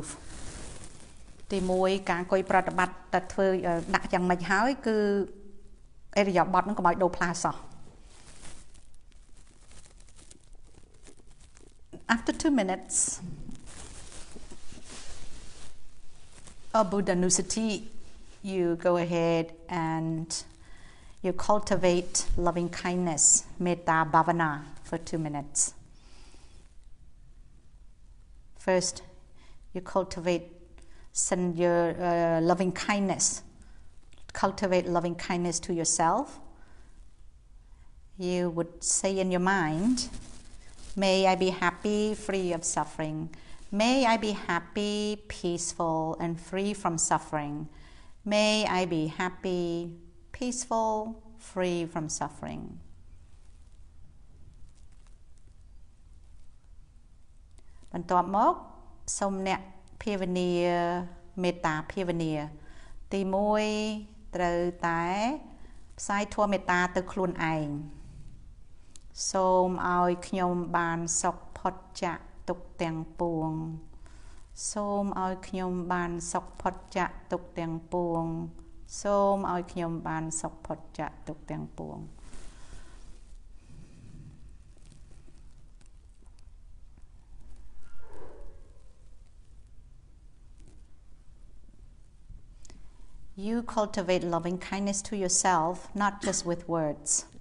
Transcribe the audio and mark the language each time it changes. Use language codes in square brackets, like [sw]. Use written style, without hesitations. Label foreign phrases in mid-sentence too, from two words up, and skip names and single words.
[km] ទី1ការអង្គុយប្រតិបត្តិតែធ្វើដាក់យ៉ាងម៉េចហើយគឺអរិយាបថហ្នឹងកុំឲ្យដូរផ្លាសោះ [en] After 2 minutes of Buddha-nusati, you go ahead and you cultivate loving kindness, [pi] metta bhavana, [en] for 2 minutes. First, you cultivate your loving kindness. Cultivate loving kindness to yourself. You would say in your mind, may I be happy, free of suffering. May I be happy, peaceful, and free from suffering. May I be happy, peaceful, free from suffering. [km] បន្ទាប់មកសូមអ្នកភាវនាមេត្តាភាវនាទី1ត្រូវតែផ្សាយធម៌មេត្តា ទៅខ្លួនឯងសូមឲ្យខ្ញុំបានសុខផុតចាក ទុក្ខទាំងពួងសូមឲ្យខ្ញុំបានសុខផុតចាកទុក្ខទាំងពួងសូមឲ្យខ្ញុំបានសុខផុតចាកទុក្ខទាំងពួង [en] You cultivate loving kindness to yourself, not just with words.